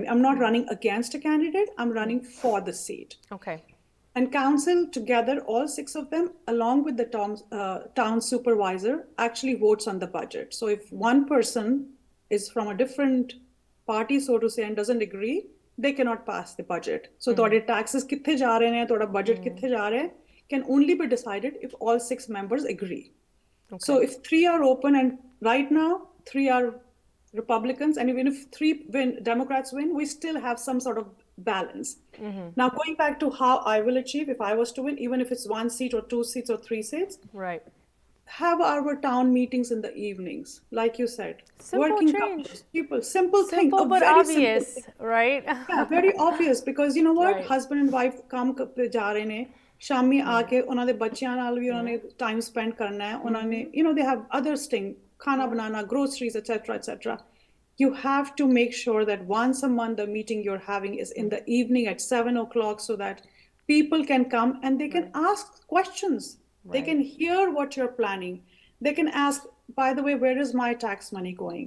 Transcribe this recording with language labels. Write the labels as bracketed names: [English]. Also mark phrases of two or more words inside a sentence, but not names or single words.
[English] I'm not running against a candidate, I'm running for the seat. Okay. And council together, all 6 of them, along with the town supervisor, actually votes on the budget. So if one person is from a different party, so to say, and doesn't agree, they cannot pass the budget. [Punjabi] So ਤੁਹਾਡੇ taxes ਕਿੱਥੇ ਜਾ ਰਹੇ ਨੇ, ਤੁਹਾਡਾ budget ਕਿੱਥੇ ਜਾ ਰਿਹਾ, [English] can only be decided if all 6 members agree. Okay. So if 3 are open, and right now 3 are Republicans, and even if 3 Democrats win, we still have some sort of balance. Now going back to how I will achieve if I was to win, even if it's 1 seat or 2 seats or 3 seats, right, have our town meetings in the evenings, like you said. Simple working change. couples, people, simple thing, but obvious, right? Yeah, very obvious, because you know what, Right. husband and wife [Punjabi] ਕੰਮ ਤੇ ਜਾ ਰਹੇ ਨੇ, ਸ਼ਾਮੀ ਆ ਕੇ ਉਹਨਾਂ ਦੇ ਬੱਚਿਆਂ ਨਾਲ ਵੀ ਉਹਨਾਂ ਨੇ [English] time spend [Punjabi] ਕਰਨਾ ਹੈ, ਉਹਨਾਂ ਨੇ [English] they have other things, [Punjabi] ਖਾਣਾ ਬਣਾਉਣਾ, [English] groceries, etc. You have to make sure that once a month the meeting you're having is in the evening at 7 o'clock, so that people can come and they can ask questions. Right. They can hear what you're planning. They can ask, by the way, where is my tax money going?